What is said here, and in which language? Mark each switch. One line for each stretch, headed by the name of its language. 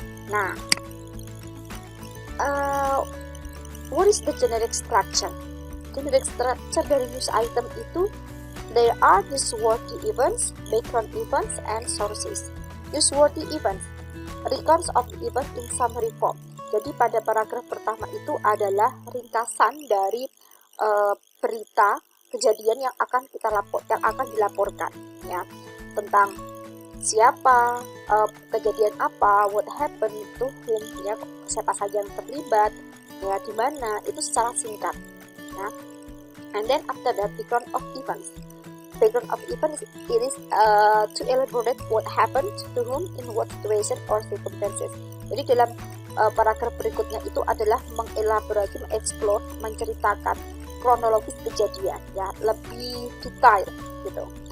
English: Nah, what is the generic structure? Generic structure dari news item itu, there are newsworthy events, background events, and sources. Newsworthy events, records of the event in summary form.
Indonesian: Jadi pada paragraf pertama itu adalah ringkasan dari berita kejadian yang akan dilaporkan, ya, tentang siapa, kejadian apa,
English: what happened to whom,
Indonesian: ya, siapa saja yang terlibat, ya, di mana, itu secara singkat, ya.
English: And then after that, background of events. Background of event it is to elaborate what happened to whom in what situation or circumstances.
Indonesian: Jadi dalam paragraf berikutnya itu adalah mengelaborasi, mengeksplor, menceritakan kronologis kejadian, ya, lebih detail gitu.